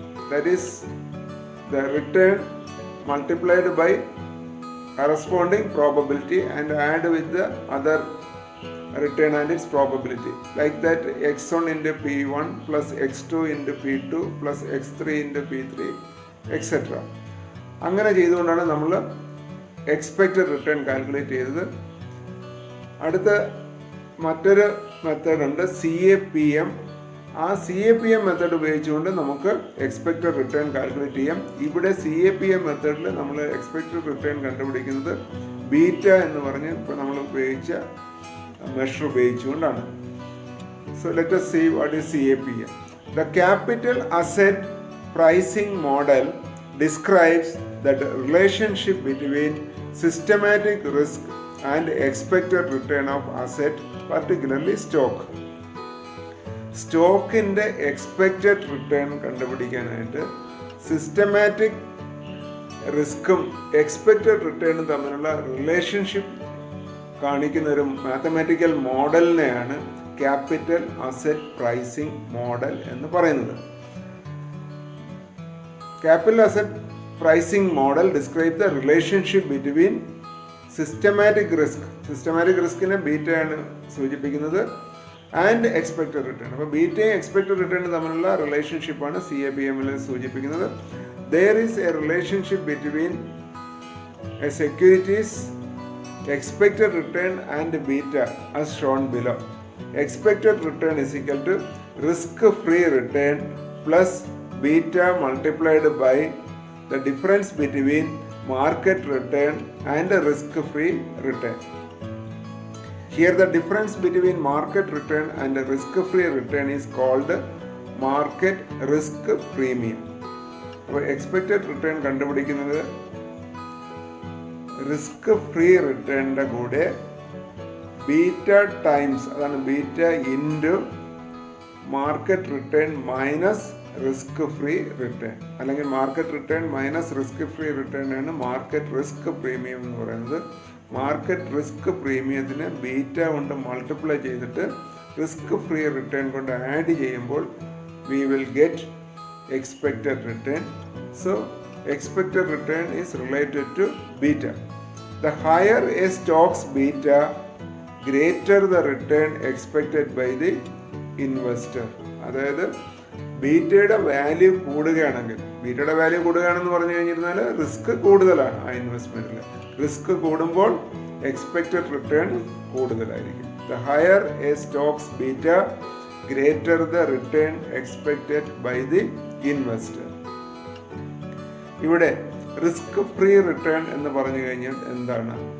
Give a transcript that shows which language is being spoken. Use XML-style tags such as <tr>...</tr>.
<en>That is the return multiplied by corresponding probability and add with the other return and its probability. Like that, x1 into p1 plus x2 into p2 plus x3 into p3 etc.</en> <ml>അങ്ങനെ ചെയ്തുകൊണ്ടാണ് നമ്മൾ expected return calculate ചെയ്തത്. അടുത്ത മറ്റൊരു മെത്തേഡുണ്ട് CAPM. ആ CAPM method ഉപയോഗിച്ചുകൊണ്ട് നമുക്ക് expected return calculate ചെയ്യാം. ഇവിടെ CAPM മെത്തേഡിൽ നമ്മൾ എക്സ്പെക്റ്റഡ് റിട്ടേൺ കണ്ടുപിടിക്കുന്നത് ബീറ്റ എന്ന് പറഞ്ഞ് ഇപ്പോൾ നമ്മൾ ഉപയോഗിച്ച മെഷർ ഉപയോഗിച്ചുകൊണ്ടാണ്.</ml> <en>So let us see what is CAPM. The capital asset pricing model describes the relationship between systematic risk and expected return of asset, particularly stock.</en> <ml>സ്റ്റോക്കിൻ്റെ എക്സ്പെക്റ്റഡ് റിട്ടേൺ കണ്ടുപിടിക്കാനായിട്ട് systematic റിസ്ക്കും expected റിട്ടേണും തമ്മിലുള്ള relationship കാണിക്കുന്ന ഒരു mathematical മോഡലിനെയാണ് capital asset pricing model എന്ന് പറയുന്നത്.</ml> <en>capital asset pricing model describe the relationship between systematic</en> <ml>റിസ്കിനെ ബീറ്റയാണ് സൂചിപ്പിക്കുന്നത്</ml> <en>And expected return.</en> <ml>അപ്പോൾ ബീറ്റയും expected റിട്ടേണും തമ്മിലുള്ള റിലേഷൻഷിപ്പാണ് CAPMൽ സൂചിപ്പിക്കുന്നത്.</ml> <en>There is a relationship between a securities expected return and beta as shown below. Expected return is equal to risk-free return plus beta multiplied by the difference between market return and risk-free return. Here the difference between market return and risk-free return is called market risk premium.</en> <ml>അപ്പോൾ expected return കണ്ടുപിടിക്കുന്നത് risk free റിട്ടേണിൻ്റെ കൂടെ beta times, അതാണ് beta into market return minus risk free return, അല്ലെങ്കിൽ market return minus risk free return ആണ് market risk premium എന്ന് പറയുന്നത്. Market risk പ്രീമിയത്തിന് beta കൊണ്ട് multiply ചെയ്തിട്ട് റിസ്ക് ഫ്രീ റിട്ടേൺ കൊണ്ട് ആഡ് ചെയ്യുമ്പോൾ</ml> <en>We will get expected return. So expected return is related to beta. The higher a stock's beta, greater the return expected by the investor.</en> <ml>അതായത് ബീറ്റയുടെ value കൂടുകയാണെങ്കിൽ, ബീറ്റയുടെ value കൂടുകയാണെന്ന് പറഞ്ഞു കഴിഞ്ഞിരുന്നാൽ risk കൂടുതലാണ് ആ ഇൻവെസ്റ്റ്മെൻറ്റിൽ. Risk കൂടുമ്പോൾ expected return കൂടുതലായിരിക്കും.</ml> <en>The higher a stock's beta, greater the return expected by the investor.</en> <ml>ഇവിടെ risk free return എന്ന് പറഞ്ഞു കഴിഞ്ഞാൽ എന്താണ്?</ml>